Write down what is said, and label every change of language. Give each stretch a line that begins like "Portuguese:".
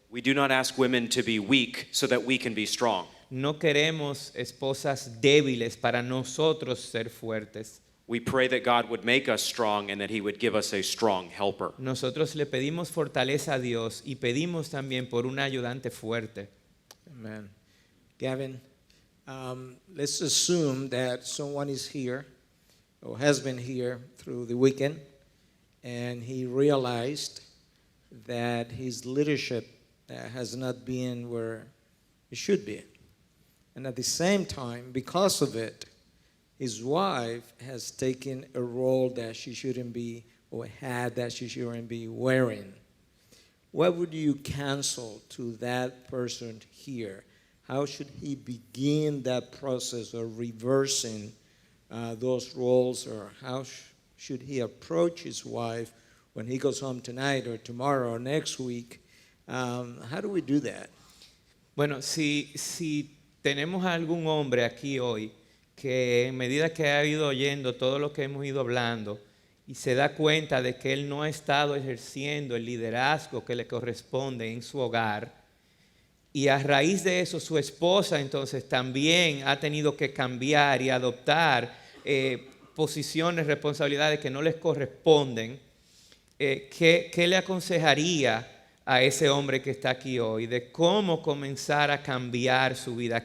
English: We do not ask women to be weak so that we can be strong.
Spanish: No queremos esposas débiles para nosotros ser fuertes.
English: We pray that God would make us strong and that He would give us a strong helper.
Spanish: Nosotros le pedimos fortaleza a Dios y pedimos también por una ayudante fuerte.
English: Amen. Gavin, let's assume that someone is here or has been here through the weekend and he realized that his leadership has not been where it should be. And at the same time, because of it, his wife has taken a role that she shouldn't be or hat that she shouldn't be wearing. What would you counsel to that person here? How should he begin that process of reversing those roles, or how should he approach his wife when he goes home tonight or tomorrow or next week? How do we do that?
Spanish: Bueno, si tenemos a algún hombre aquí hoy que en medida que ha ido oyendo todo lo que hemos ido hablando y se da cuenta de que él no ha estado ejerciendo el liderazgo que le corresponde en su hogar, y a raíz de eso su esposa entonces también ha tenido que cambiar y adoptar posiciones, responsabilidades que no les corresponden, ¿qué le aconsejaría a ese hombre que está aquí hoy de cómo comenzar a cambiar su vida?